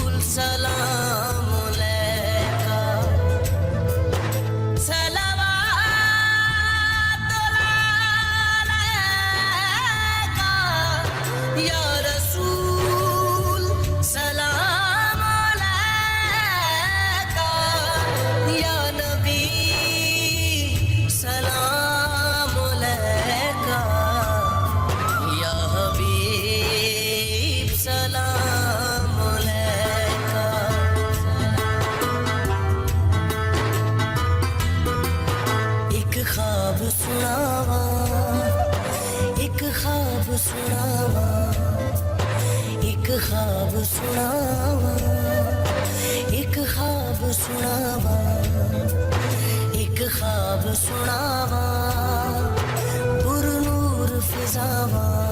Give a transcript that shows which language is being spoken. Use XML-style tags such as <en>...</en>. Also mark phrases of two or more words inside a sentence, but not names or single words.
<ar>سلام عليك صلوات الله عليك يا رسول سلام عليك يا نبي سلام عليك يا حبيب سلام عليك.</ar> <pa>ਇਕ ਖ਼ਾਬ ਸੁਣਾਵਾਂ, ਇਕ ਖ਼ਾਬ ਸੁਣਾਵਾਂ, ਇਕ ਖ਼ਾਬ ਸੁਣਾਵਾਂ, ਇਕ ਖ਼ਾਬ ਸੁਣਾਵਾਂ, ਇਕ ਖ਼ਾਬ ਸੁਣਾਵਾਂ, ਪੁਰਨੂਰ ਫ਼ਿਜ਼ਾਵਾਂ</pa>